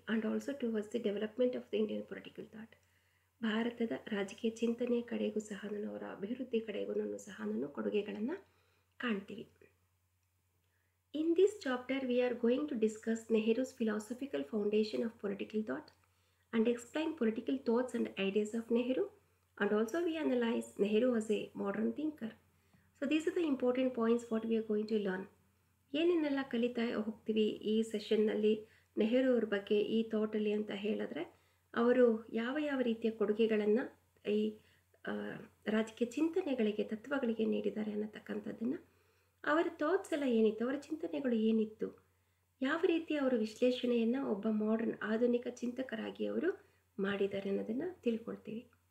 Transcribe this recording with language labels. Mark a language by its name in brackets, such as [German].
[English] And also towards the development of the Indian political thought. [Kannada] ಭಾರತದ ರಾಜಕೀಯ ಚಿಂತನೆಯ ಕಡೆಗೂ ಸಹ ಅವರ ಅಭಿವೃದ್ಧಿ ಕಡೆಗೂ ಸಹ ಕೊಡುಗೆಗಳನ್ನು ಕಾಣ್ತೀವಿ. [English] In this chapter we are going to discuss Nehru's philosophical foundation of political thought and explain political thoughts and ideas of Nehru, and also we analyze Nehru as a modern thinker. So these are the important points what we are going to learn. [Kannada] ಏನೇನೆಲ್ಲ ಕಲಿತಾ ಹೋಗ್ತೀವಿ ಈ ಸೆಷನ್ನಲ್ಲಿ ನೆಹರು ಅವ್ರ ಬಗ್ಗೆ ಈ ಥಾಟಲ್ಲಿ ಅಂತ ಹೇಳಿದ್ರೆ, ಅವರು ಯಾವ ಯಾವ ರೀತಿಯ ಕೊಡುಗೆಗಳನ್ನು ಈ ರಾಜಕೀಯ ಚಿಂತನೆಗಳಿಗೆ, ತತ್ವಗಳಿಗೆ ನೀಡಿದ್ದಾರೆ ಅನ್ನತಕ್ಕಂಥದ್ದನ್ನು, ಅವರ ಥಾಟ್ಸ್ ಎಲ್ಲ ಏನಿತ್ತು, ಅವರ ಚಿಂತನೆಗಳು ಏನಿತ್ತು, ಯಾವ ರೀತಿ ಅವರು ವಿಶ್ಲೇಷಣೆಯನ್ನು ಒಬ್ಬ ಮಾಡರ್ನ್ ಆಧುನಿಕ ಚಿಂತಕರಾಗಿ ಅವರು ಮಾಡಿದ್ದಾರೆ ಅನ್ನೋದನ್ನು ತಿಳ್ಕೊಳ್ತೀವಿ.